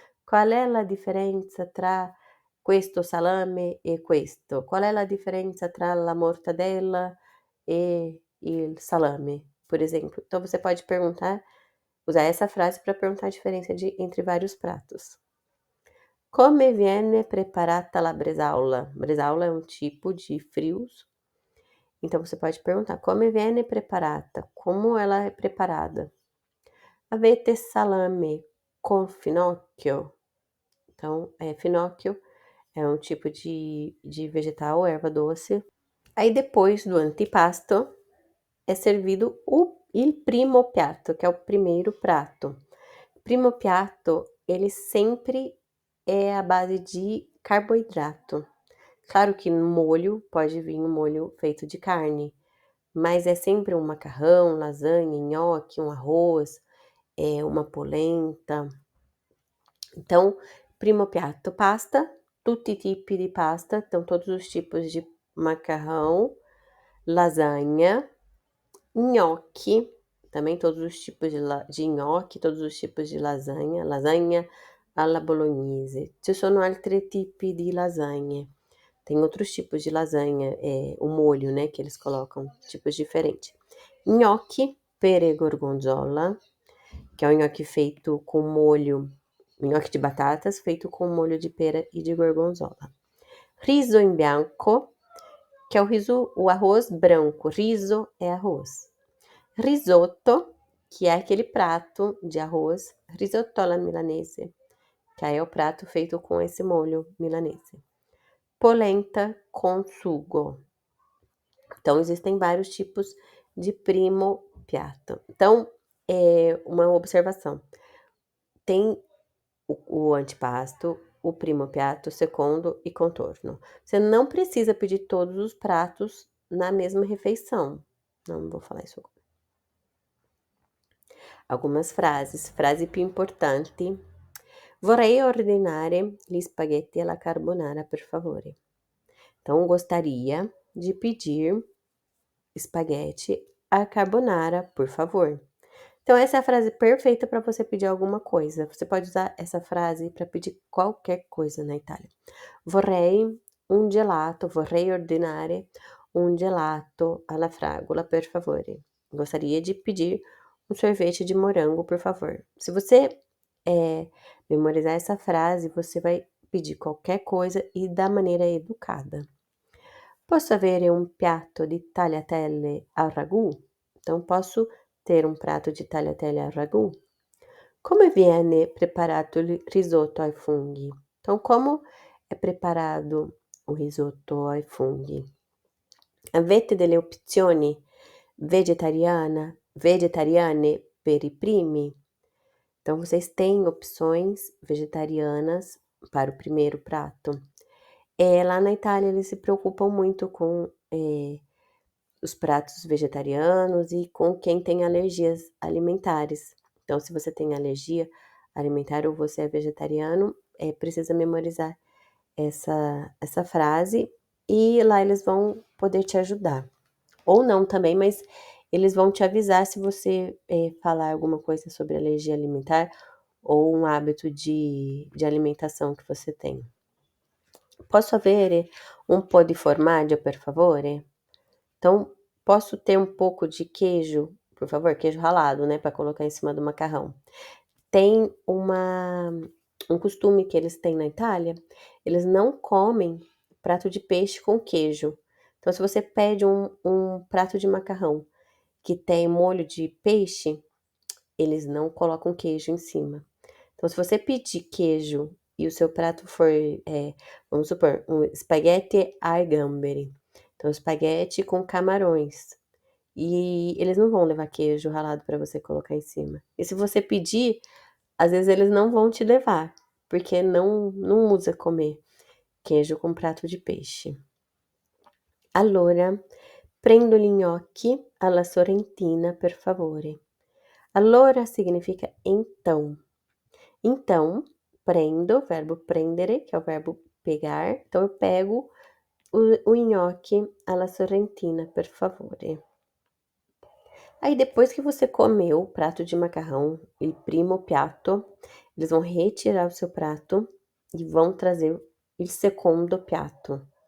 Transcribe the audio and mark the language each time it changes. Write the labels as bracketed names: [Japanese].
[Portuguese] Qual é a diferença [Italian] tra questo salame e questo? [Portuguese] Qual é a diferença [Italian] tra la mortadella e il salame, [Portuguese] por exemplo? Então, você pode usar essa frase para perguntar a diferença entre vários pratos. [Italian] Come viene preparata la bresaola? [Portuguese] Bresaola é um tipo de frios. Então, você pode perguntar, [Italian] come viene preparata? [Portuguese] Como ela é preparada? [Italian] Avete salame con finocchio? [Portuguese] Então, finocchio é um tipo de vegetal, erva doce. Aí, depois do antipasto, é servido il primo piatto, que é o primeiro prato. Primo piatto, ele sempre é à base de carboidrato. Claro que no molho pode vir um molho feito de carne, mas é sempre um macarrão, lasanha, nhoque, um arroz, uma polenta. Então, primo piatto, pasta, [Italian] tutti i tipi di pasta, [Portuguese] então todos os tipos de macarrão, lasanha, nhoque, também todos os tipos de nhoque, todos os tipos de lasanha, lasanha alla bolognese. [Italian] Ci sono altri tipi di lasagne. [Portuguese] Tem outros tipos de lasanha, o molho, né, que eles colocam, tipos diferentes. Nhoque pere gorgonzola, que é o nhoque feito com molho, nhoque de batatas feito com molho de pera e de gorgonzola. Riso in bianco, que é o arroz branco. Riso é arroz. Risotto, que é aquele prato de arroz, risotto alla milanese, que aí é o prato feito com esse molho milanese. Polenta con sugo. Então, existem vários tipos de primo piatto. Então, uma observação. Tem o antipasto, o primo piatto, secondo e contorno. Você não precisa pedir todos os pratos na mesma refeição. Não vou falar isso agora. Algumas frases. [Italian] Frase più importanti. Vorrei ordinare gli spaghetti alla carbonara, per favore. [Portuguese] Então, gostaria de pedir espaguete à carbonara, por favor. Então, essa é a frase perfeita para você pedir alguma coisa. Você pode usar essa frase para pedir qualquer coisa na Itália. [Italian] Vorrei un gelato, vorrei ordinare un gelato alla fragola, per favore. [Portuguese] Gostaria de pedir um sorvete de morango, por favor. Se você memorizar essa frase, você vai pedir qualquer coisa e da maneira educada. [Italian] Posso avere un piatto di tagliatelle al ragù? [Portuguese] Então, posso ter um prato de tagliatelle al ragù? [Italian] Come viene preparato il risotto ai funghi? [Portuguese] Então, como é preparado o risoto ai funghi? [Italian] Avete delle opzioni vegetariane per i primi? [Portuguese] Então, vocês têm opções vegetarianas para o primeiro prato. Lá na Itália, eles se preocupam muito com os pratos vegetarianos e com quem tem alergias alimentares. Então, se você tem alergia alimentar ou você é vegetariano, precisa memorizar essa frase e lá eles vão poder te ajudar. Ou não também, mas eles vão te avisar se você falar alguma coisa sobre alergia alimentar ou um hábito de alimentação que você tem. [Italian] Posso avere un po' di formaggio, per favore? [Portuguese] Então, posso ter um pouco de queijo, por favor? Queijo ralado, né, para colocar em cima do macarrão. Tem um costume que eles têm na Itália, eles não comem prato de peixe com queijo. Então, se você pede um prato de macarrão que tem molho de peixe, eles não colocam queijo em cima. Então, se você pedir queijo e o seu prato for, vamos supor, um espaguete ai gamberi. Então, espaguete com camarões. E eles não vão levar queijo ralado para você colocar em cima. E se você pedir, às vezes eles não vão te levar, porque não usa comer queijo com prato de peixe. [Italian] Allora, prendo gli gnocchi alla sorrentina, per favore. [Portuguese] Allora significa então. Então, prendo, verbo prendere, que é o verbo pegar. Então, eu pego o nhoque alla sorrentina, [Italian] per favore. [Portuguese] Aí, depois que você comeu o prato de macarrão, il primo piatto, eles vão retirar o seu prato e vão trazer il secondo piatto.